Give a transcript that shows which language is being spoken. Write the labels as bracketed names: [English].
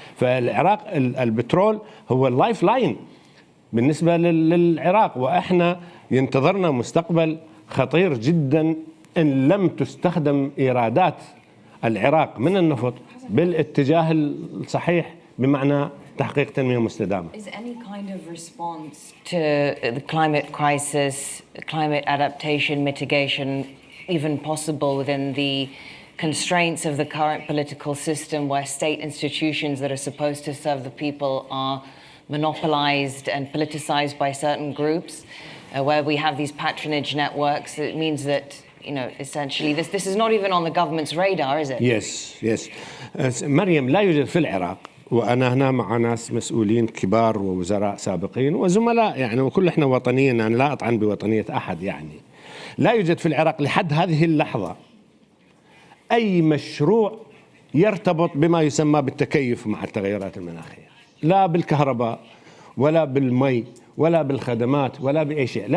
[Arabic] فالعراق البترول هو اللايف لاين بالنسبة للعراق، وإحنا ينتظرنا مستقبل خطير جدا إن لم تستخدم إيرادات العراق من النفط بالاتجاه الصحيح بمعنى تحقيق تنمية مستدامة. [English] Is any kind of response to the climate crisis, climate adaptation, mitigation, even possible within the constraints of the current political system where state institutions that are supposed to serve the people are monopolized and politicized by certain groups, where we have these patronage networks. It means that, essentially this is not even on the government's radar, is it? Yes. [Arabic] مريم، لا يوجد في العراق، وأنا هنا مع ناس مسؤولين كبار ووزراء سابقين وزملاء يعني، وكل احنا وطنيين، أنا لا أطعن بوطنية أحد يعني. لا يوجد في العراق لحد هذه اللحظة أي مشروع يرتبط بما يسمى بالتكيف مع التغيرات المناخية، لا بالكهرباء ولا بالمي ولا بالخدمات ولا بأي شيء.